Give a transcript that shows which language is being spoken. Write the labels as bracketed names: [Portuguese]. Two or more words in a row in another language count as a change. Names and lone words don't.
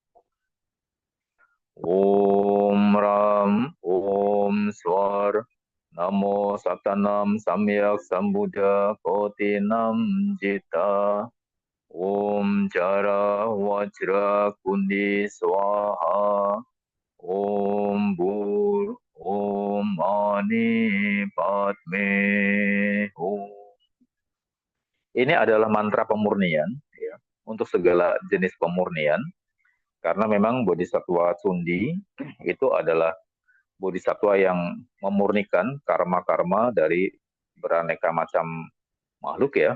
[Sanskrit] Om Ram, Om Swar, Namo Satanam Samyak Sambuddha Kotinam Jita, Om Jara Wajra Kundi Swaha, Om Bur, Om Mani Padme Hum. [Indonesian] Ini adalah mantra pemurnian, ya, untuk segala jenis pemurnian, karena memang Bodhisattva Sundi itu adalah Bodhisattva yang memurnikan karma-karma dari beraneka macam makhluk, ya.